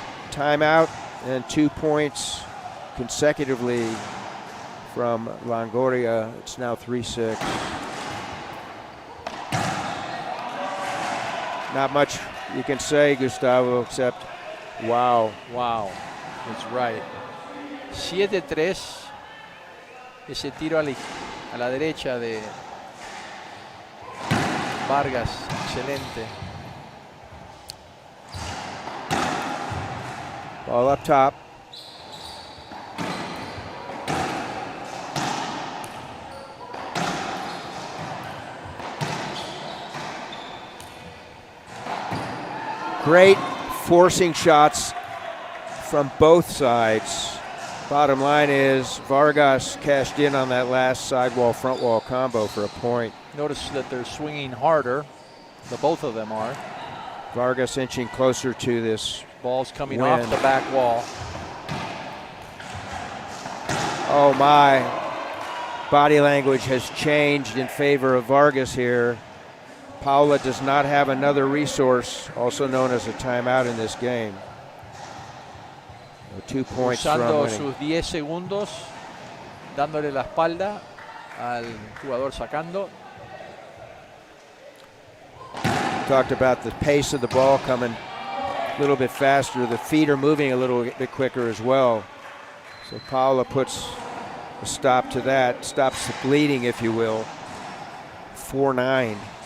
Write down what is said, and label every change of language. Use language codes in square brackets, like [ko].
[en] timeout and 2 points consecutively from Longoria. It's now 3-6. Not much you can say, Gustavo, except wow. Wow. That's right. 7-3. [es] Ese tiro a la derecha de Vargas. Excelente. [en] Ball up top. Great forcing shots from both sides. Bottom line is Vargas cashed in on that last sidewall front wall combo for a point. Notice that they're swinging harder. The both of them are. Vargas inching closer to this. Ball's coming win. off the back wall. Oh my. Body language has changed in favor of Vargas here. Paola does not have another resource, also known as a timeout in this game. 2 points from [es] Usando [en] winning. [es] sus 10 segundos, dándole la espalda al jugador sacando. [en] Talked about the pace of the ball coming a little bit faster. The feet are moving a little bit quicker as well. So Paola puts a stop to that, stops the bleeding, if you will. 4-9.